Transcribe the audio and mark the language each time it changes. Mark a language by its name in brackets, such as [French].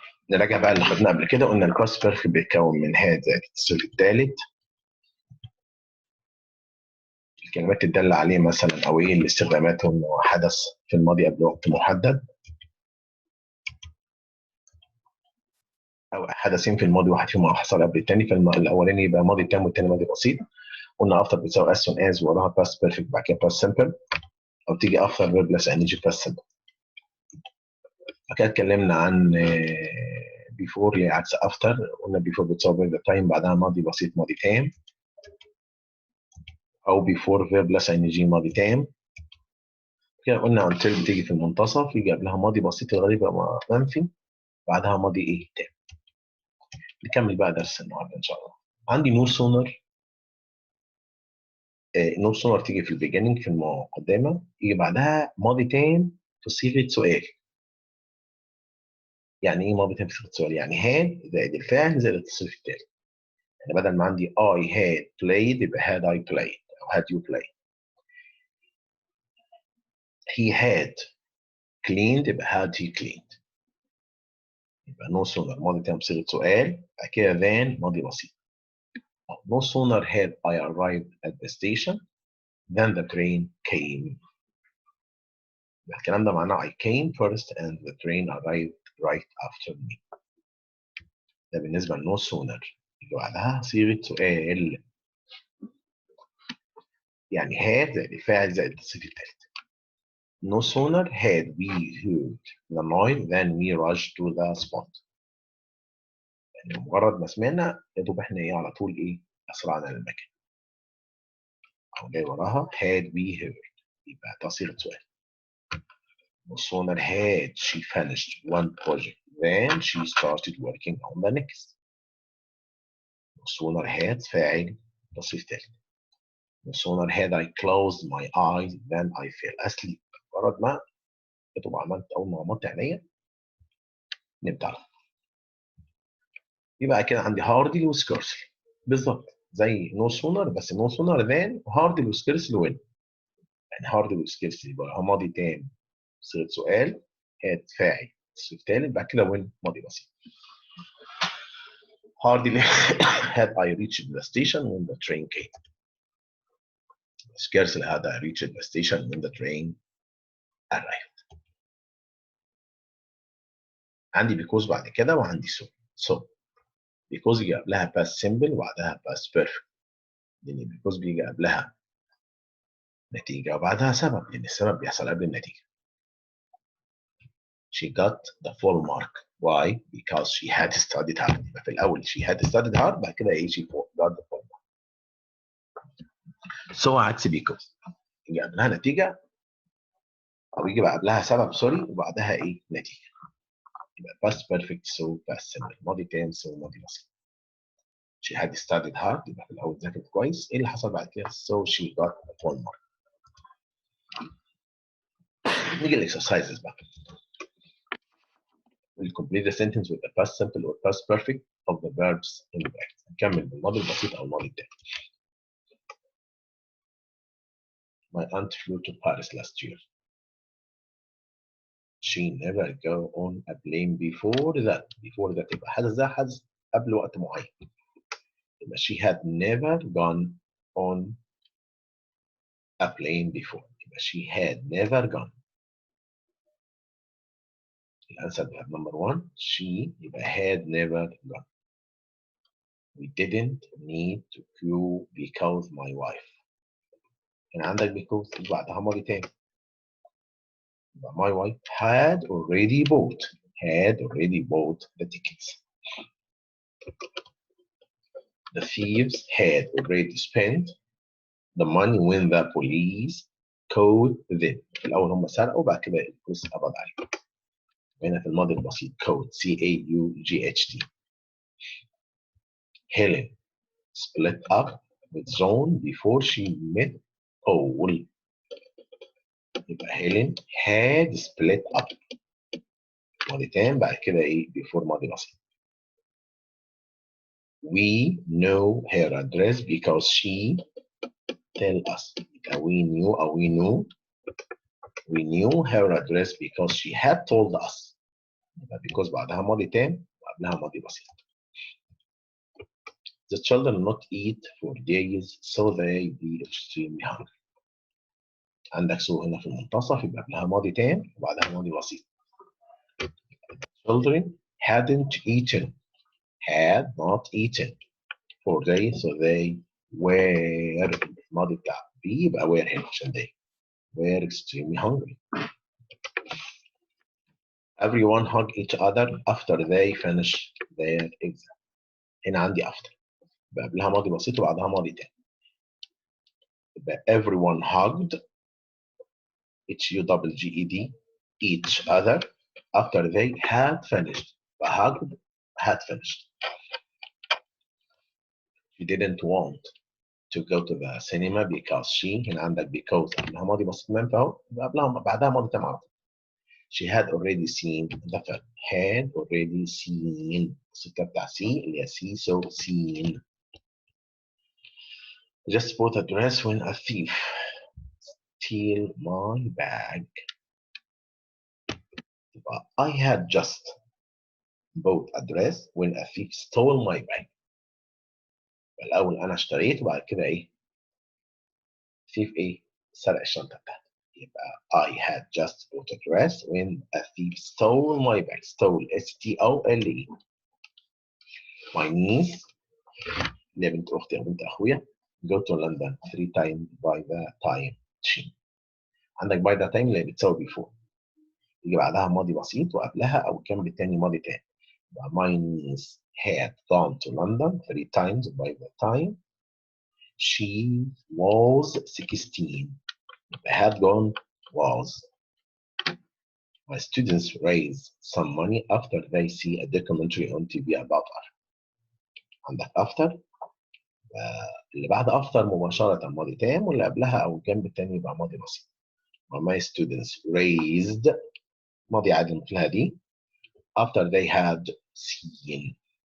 [Arabic] نراجع بقى اللي خدناه قبل كده. قلنا ال past perfect بيتكون من هاد زائد التصريف الثالث، الكلمات تدل عليه مثلا أو إيه اللي استخداماتهم وحدث في الماضي قبل وقت محدد، أو حدثين في الماضي واحد فيهم حصل قبل الثاني، فالأولاني يبقى ماضي تام والثاني ماضي بسيط. قلنا after بتساوي as soon as وراها past perfect بعد كده past simple، أو تيجي after verb plus ing past simple. كده اتكلمنا عن بيفور اللي عكس افتر. قلنا بيفور بتساوي فيرب تايم بعدها ماضي بسيط ماضي تام، او بيفور فيرب بلس ان جي ماضي تام. كده قلنا until بتيجي في المنتصف، يجي قبلها ماضي بسيط الغالب يبقى منفي بعدها ماضي ايه تام. نكمل بقى درس النهارده ان شاء الله. عندي نو سونر. نو سونر تيجي في البيجننج في المقدمه، يجي بعدها ماضي تام في صيغه سؤال. يعني ايه ماضي تام في صيغه سؤال؟ يعني had زائد الفاعل زائد التصريف التالي. يعني بدل ما عندي [English] I had played [Arabic] يبقى [English] had I played [Arabic] أو [English] had you played. He had cleaned يبقى had he cleaned. [Arabic] يبقى no sooner ماضي تام بصيغة سؤال، بعد كده than ماضي بسيط. [English] No sooner had I arrived at the station than the train came. [Arabic] يبقى الكلام ده معناه [English] I came first and the train arrived right after me. [Arabic] ده بالنسبة ل no sooner. اللي بعدها صيغة سؤال، يعني had زائد الفاعل زائد التصريف الثالث. [English] No sooner had we heard the noise than we rushed to the spot. [Arabic] يعني مجرد ما سمعنا يا دوب احنا ايه على طول ايه اسرعنا للمكان. او جاي وراها [English] had we heard [Arabic] يبقى ده صيغه سؤال. [English] No sooner had she finished one project than she started working on the next. No sooner had [Arabic] فاعل تصريف ثالث. [English] No sooner had I closed my eyes than I fell asleep. [Arabic] مجرد ما تبقى عملت اول ما غمضت عينيا نمت على طول. يبقى كده عندي هاردلي وسكيرسلي بالظبط زي نو سونر، بس نو سونر ذان هاردلي وسكيرسلي وين. يعني هاردلي وسكيرسلي يبقى ماضي تام صيغه سؤال، هاد فاعل الصيغه الثالث، بعد كده وين ماضي بسيط. [English] hardly had I reached the station when the train came. Scarcely had I reached the station when the train arrived. [Arabic] عندي because بعد كده وعندي so because يجي قبلها past simple وبعدها past perfect، لان because بيجي قبلها نتيجة وبعدها سبب، لأن السبب بيحصل قبل النتيجة. [English] She got the full mark. Why? Because she had studied hard. [Arabic] يبقى في الأول [English] she had studied hard، [Arabic] بعد كده إيه [English] she got the full mark. [Arabic] So عكس because يجي قبلها نتيجة أو يجي قبلها سبب سوري وبعدها إيه نتيجة. [English] يبقى past perfect so past simple، ماضي تام so ماضي بسيط. She had studied hard [Arabic] يبقى في الأول ذاكرت كويس. إيه اللي حصل بعد كده؟ [English] So she got the full mark. [Arabic] نيجي للإكسرسايزز بقى. [English] We'll complete the sentence with the past simple or past perfect of the verbs in the bracket. [Arabic] نكمل بالماضي البسيط أو الماضي التام. [English] My aunt flew to Paris last year. She never go on a plane before that. [Arabic] Before that يبقى حدث ده حدث قبل وقت معين. [English] يبقى she had never gone on a plane before. يبقى she had never gone. [Arabic] الأنسر بتاع [English] number one she يبقى had never gone. We didn't need to queue because my wife. [Arabic] هنا عندك because بعدها ماضي تاني. [English] My wife had already bought the tickets. The thieves had already spent the money when the police caught them. [Arabic] في الأول هم سرقوا بعد كده البوليس قبض عليهم. هنا في الماضي البسيط caught CAUGHT. [English] Helen split up with John before she met Paul. يبقى Helen had split up [Arabic] ماضي تام، بعد كده ايه before ماضي بسيط. [English] We know her address because she tell us. We knew or we knew her address because she had told us. [Arabic] because بعدها ماضي تام وقبلها ماضي بسيط. [English] The children not eat for days so they be extremely hungry. [Arabic] عندك سو هنا في المنتصف يبقى قبلها ماضي تام وبعدها ماضي بسيط. [English] Children hadn't eaten, had not eaten for days so they were [Arabic] الماضي بتاع be يبقى were هنا عشان [English] they were extremely hungry. Everyone hug each other after they finish their exam. [Arabic] هنا عندي after يبقى قبلها ماضي بسيط وبعدها ماضي تام. [English] يبقى everyone hugged HUGGED each other after they had finished. But hugged had finished. She didn't want to go to the cinema because she [Arabic] هنا عندك because قبلها ماضي بسيط منفى اهو قبلها بعدها ماضي تام على طول. [English] She had already seen the film. Had already seen [Arabic] الصفة بتاع see اللي هي [English] see so seen. Just bought a dress when a thief steal my bag. I had just bought a dress when a thief stole my bag. [Arabic] الأول أنا اشتريت وبعد كده إيه؟ thief إيه؟ سرق الشنطة بتاعتي. [English] يبقى I had just bought a dress when a thief stole my bag. Stole S-T-O-L-E. My niece [Arabic] اللي هي بنت أختي أو بنت أخويا [English] go to London 3 times by the time she. [Arabic] عندك by the time اللي بتساوي before. يجي بعدها ماضي بسيط وقبلها أو الجنب التاني ماضي تاني. [English] My niece had gone to London 3 times by the time she was 16. Had gone was. My students raise some money after they see a documentary on TV about her. [Arabic] عندك after اللي بعد after مباشرة ماضي تام واللي قبلها أو الجنب التاني يبقى ماضي بسيط. [English] My students raised [Arabic] ماضي عادي مثلها دي [English] after they had seen.